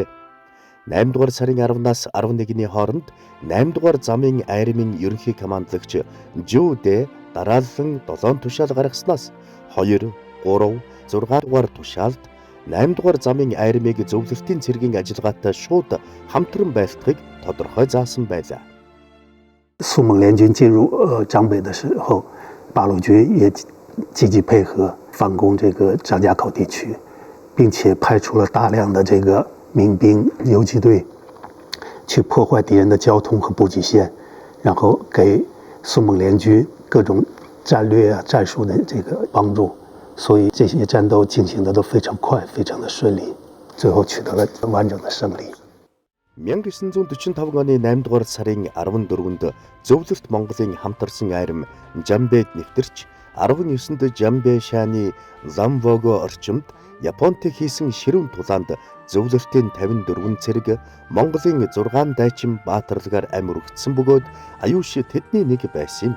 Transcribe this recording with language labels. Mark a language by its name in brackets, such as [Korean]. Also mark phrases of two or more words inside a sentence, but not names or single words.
[Mongolian] 8 дугаар сарын 10-наас 11-ний хооронд 8 дугаар замын айрмын ерөнхий командлагч Жүүдэ дараалан 7 тушаал гаргаснаас 2, 3, 6 дугаар тушаалд 8 дугаар замын айрмыг зөвлөлтийн цэргийн ажиллагаатай шууд хамтран байлдахыг тодорхой заасан байлаа. [Chinese] 苏蒙联军进入张北的时候，八路军也积极配合反攻这个张家口地区，并且派出了大量的这个民兵游击队去破坏敌人的交通和补给线，然后给苏蒙联军各种战略战术的这个帮助。所以这些战斗进行的都非常快，非常的顺利，最后取得了完整的胜利。 [Mongolian] 1945 оны 8 дугаар сарын 14-нд Зөвлөлт Монголын хамтарсан айрам Жамбэд нэвтэрч 19-нд Жамбэ шааны Ламвого орчимд Японтэй хийсэн ширүүн тулаанд Зөвлөлтийн 54 цэрэг Монголын 6 дайчин баатарлагаар амь өргөцсөн бөгөөд аюуш тэдний нэг байсан юм.